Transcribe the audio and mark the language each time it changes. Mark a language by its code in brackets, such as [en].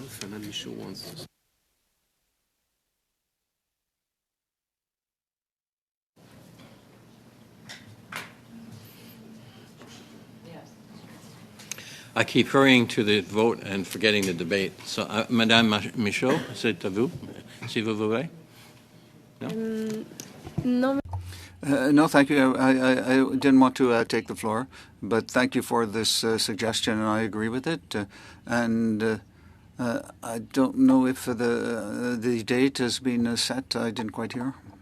[en] Michaud wants. I keep hurrying to the vote and forgetting the debate. [fr] So, Madame Michaud, c'est à vous, si vous voulez. [en] No? No, thank you. I didn't want to take the floor, but thank you for this suggestion, and I agree with it. I don't know if the date has been set. I didn't quite hear.